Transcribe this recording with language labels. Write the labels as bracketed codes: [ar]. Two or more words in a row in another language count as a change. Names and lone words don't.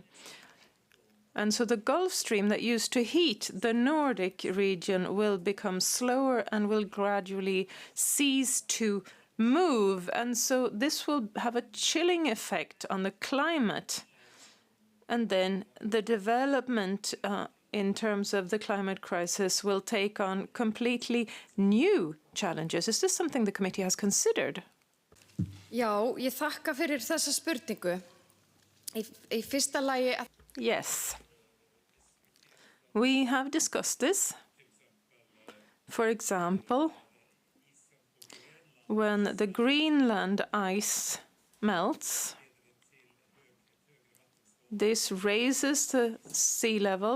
[en] And so the Gulf Stream that used to heat the Nordic region will become slower and will gradually cease to move. And so this will have a chilling effect on the climate. And then the development in terms of the climate crisis will take on completely new challenges. Is this something the committee has considered? [is] Já, ég þakka fyrir þessa spurningu. Í fyrsta lagi... [en] Yes. We have discussed this. For example, when the Greenland ice melts, this raises the sea level.